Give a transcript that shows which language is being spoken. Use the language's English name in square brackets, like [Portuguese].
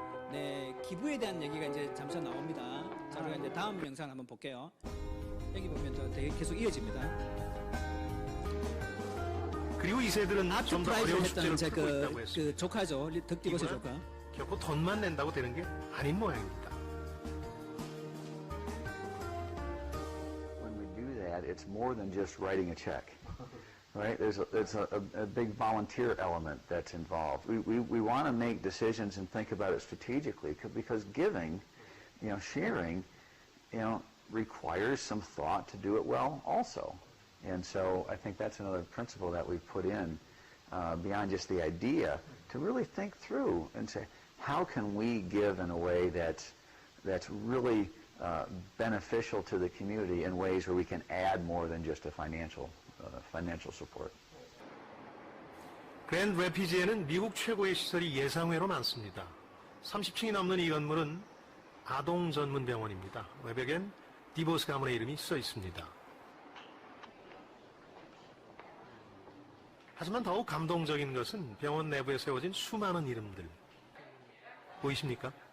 [Korean] 네, 기부에 대한 얘기가 이제 잠시 나옵니다. 자, 우리가 이제 다음 영상을 한번 볼게요. 여기 보면 또 되게 계속 이어집니다. 그리고 이 새들은 좀 더 어려운 숙제를 했던 풀고 있다고 했습니다. 그 조카죠. 덕디봇의 조카. 결코 돈만 낸다고 되는 게 아닌 모양입니다. [English] When we do that, it's more than just writing a check, right? There's a big volunteer element that's involved. We want to make decisions and think about it strategically because giving, sharing, requires some thought to do it well also. And so I think that's another principle that we've put in beyond just the idea to really think through and say, how can we give in a way that's really beneficial to the community in ways where we can add more than just a financial support. [Korean] 그랜드 래피즈에는 미국 최고의 시설이 예상외로 많습니다. 30층이 넘는 이 건물은 아동 전문 병원입니다. 외벽엔 디보스 가문의 이름이 써 있습니다. 하지만 더욱 감동적인 것은 병원 내부에 세워진 수많은 이름들. 보이십니까?